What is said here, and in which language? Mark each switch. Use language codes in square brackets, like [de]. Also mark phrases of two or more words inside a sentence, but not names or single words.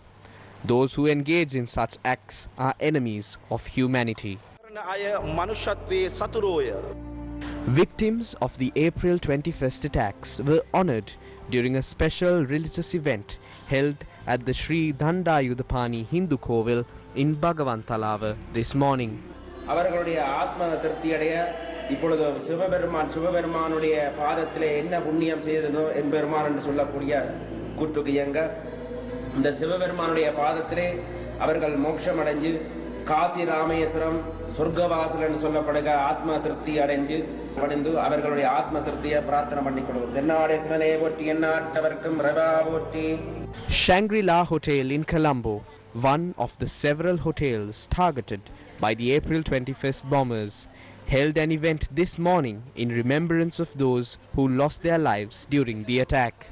[en] Those who engage in such acts are enemies of humanity. Victims of the April 21st attacks were honored during a special religious event held at the Sri Dandayudapani Hindu Kovil in Bhagavantalawa this morning. [ta] அவர்களுடைய ஆத்ம திருப்தியடைய இப்பொழுது சிவபெருமானுடைய பாதத்திலே என்ன புண்ணியம் செய்தனோ என்பெருமான் என்று சொல்லக்கூடிய கூட்டுக்கு இயங்க இந்த சிவபெருமானுடைய பாதத்திலே அவர்கள் மோட்சம் அடைஞ்சு காசி ராமேஸ்வரம் சொர்க்கவாசல் என்று சொல்லப்படுகிற ஆத்ம திருப்தி அடைஞ்சு அடைந்து அவர்களுடைய ஆத்ம திருப்தியை பிரார்த்தனை பண்ணிக்கொள்வோம். தென்னாடேஸ்வரனே போற்றி எண்ணாட்டவர்க்கும் ரவா போற்றி. [en] Shangri-La Hotel in Colombo, one of the several hotels targeted by the April 21st bombers, held an event this morning in remembrance of those who lost their lives during the attack.